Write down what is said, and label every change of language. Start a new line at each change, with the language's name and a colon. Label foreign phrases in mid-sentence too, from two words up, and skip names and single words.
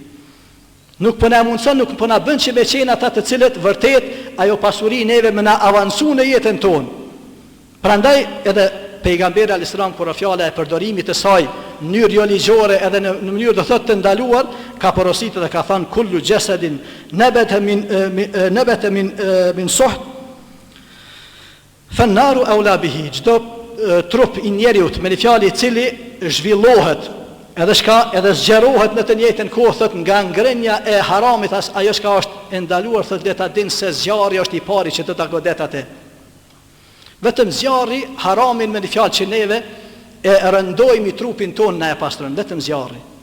Albanian: Nuk po na mundson, nuk po na bën që me qenë ata të cilët vërtet ajo pasuri neve më na avancu në jetën tonë. Prandaj edhe pejgamberi
Arabic: عليه السلام
Albanian: kur fjala e përdorimit të saj në mënyrë jo ligjore edhe në mënyrë do thotë të ndaluar, ka porositur dhe ka thënë
Arabic: كل جسد نبت من سحت فالنار أولى به.
Albanian: Çdo trup i njeriu me një fjalë i cili zhvillohet edhe zgjerohet në të njëjtën kohë thot nga ngrenja e haramit, ajo që është e ndaluar thot le ta dinë se zjarri është i pari që do ta godet atë. Vetëm zjarri haramin me një fjalë që neve e rëndojmë trupin tonë na e pastrojmë, vetëm zjarri.